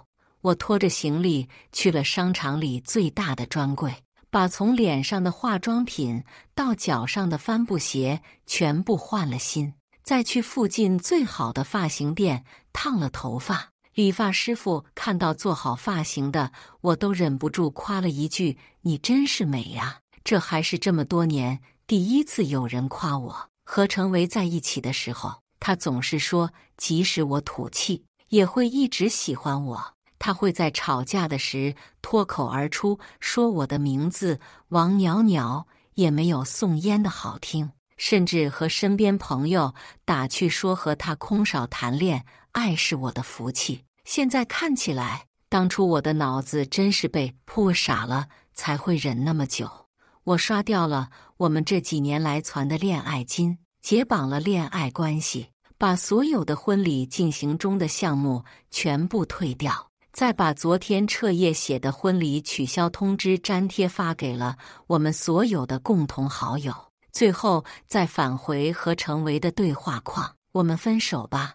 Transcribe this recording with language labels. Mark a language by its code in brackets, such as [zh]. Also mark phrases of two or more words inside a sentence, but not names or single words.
[zh] 我拖着行李去了商場裡最大的專櫃，把從臉上的化妝品到腳上的帆布鞋全部換了新，再去附近最好的髮型店燙了頭髮。理髮師傅看到做好髮型的我，都忍不住誇了一句：“你真是美呀！” 這還是這麼多年第一次有人誇我。和程維在一起的時候，他總是說，即使我土氣，也會一直喜歡我。他會在吵架的時脫口而出說我的名字王裊裊也沒有宋嫣的好聽，甚至和身邊朋友打趣說和他空少談戀愛是我的福氣。現在看起來，當初我的腦子真是被撲傻了，才會忍那麼久。我刷掉了我們這幾年來存的戀愛金，解綁了戀愛關係，把所有的婚禮進行中的項目全部退掉，再把昨天徹夜寫的婚禮取消通知粘貼發給了我們所有的共同好友，最後再返回和程維的對話框：“我們分手吧。”